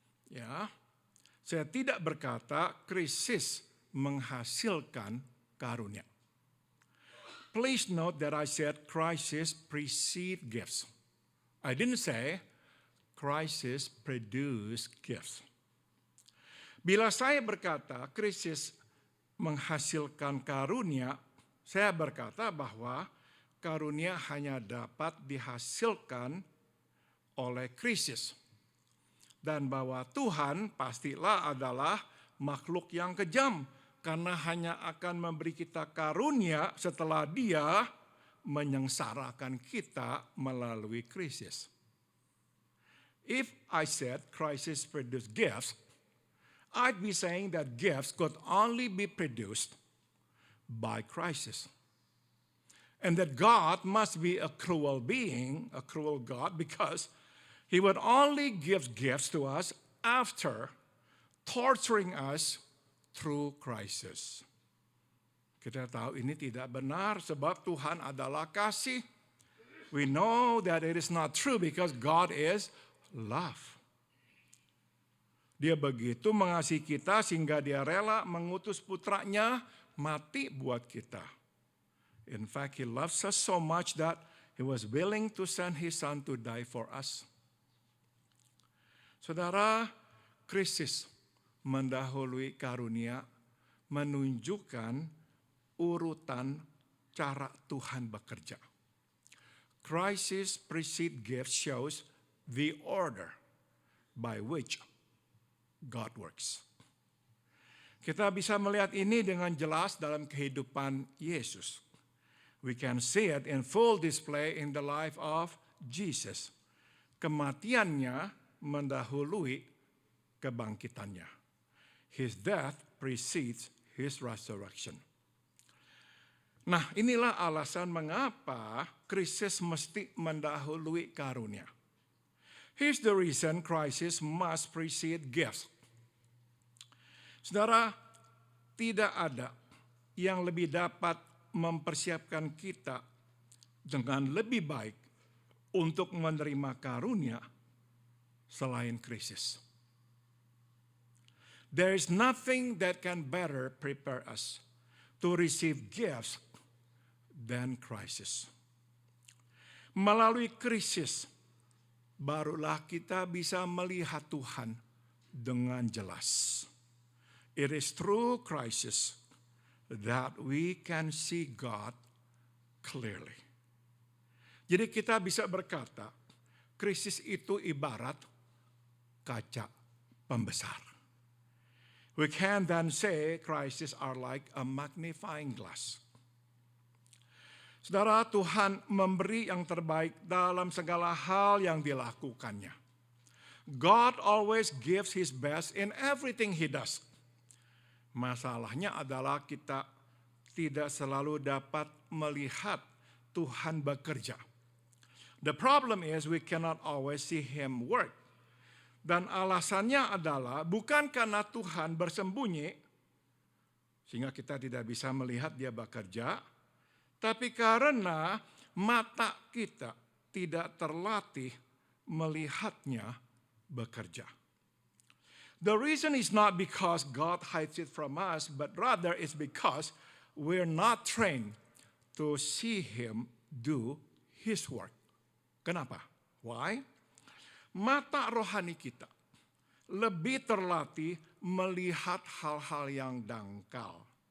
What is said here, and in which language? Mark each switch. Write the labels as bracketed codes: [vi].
[id] Ya, saya tidak berkata krisis menghasilkan karunia. [en] Please note that I said crisis precede gifts. I didn't say crisis produce gifts. [id] Bila saya berkata krisis menghasilkan karunia, saya berkata bahwa karunia hanya dapat dihasilkan oleh krisis. Dan bahwa Tuhan pastilah adalah makhluk yang kejam, karena hanya akan memberi kita karunia setelah Dia menyengsarakan kita melalui krisis. [en] If I said crisis produce gifts, I'd be saying that gifts could only be produced by crisis. And that God must be a cruel being, a cruel God, because He would only give gifts to us after torturing us through crisis. [id] Kita tahu ini tidak benar sebab Tuhan adalah kasih. [en] We know that it is not true because God is love. [id] Dia begitu mengasihi kita sehingga dia rela mengutus putranya mati buat kita. [en] In fact, He loves us so much that He was willing to send His Son to die for us. [id] Saudara, krisis mendahului karunia menunjukkan urutan cara Tuhan bekerja. [en] Crisis precede gift shows the order by which God works. [id] Kita bisa melihat ini dengan jelas dalam kehidupan Yesus. [en] We can see it in full display in the life of Jesus. [id] Kematiannya mendahului kebangkitannya. [en] His death precedes His resurrection. [id] Nah, inilah alasan mengapa krisis mesti mendahului karunia. [en] Here's the reason crisis must precede gifts. [id] Saudara, tidak ada yang lebih dapat mempersiapkan kita dengan lebih baik untuk menerima karunia selain krisis. [en] There is nothing that can better prepare us to receive gifts than crisis. [id] Melalui krisis, barulah kita bisa melihat Tuhan dengan jelas. [en] It is through crisis that we can see God clearly. [id] Jadi kita bisa berkata, krisis itu ibarat kaca pembesar. [en] We can then say crises are like a magnifying glass. [id] Saudara, Tuhan memberi yang terbaik dalam segala hal yang dilakukannya. [en] God always gives His best in everything He does. [id] Masalahnya adalah kita tidak selalu dapat melihat Tuhan bekerja. [en] The problem is we cannot always see Him work. [id] Dan alasannya adalah bukan karena Tuhan bersembunyi, sehingga kita tidak bisa melihat Dia bekerja, tapi karena mata kita tidak terlatih melihatnya bekerja. [en] The reason is not because God hides it from us, but rather it's because we're not trained to see Him do His work. [id] Kenapa? [en] Why? [id] Mata rohani kita lebih terlatih melihat hal-hal yang dangkal.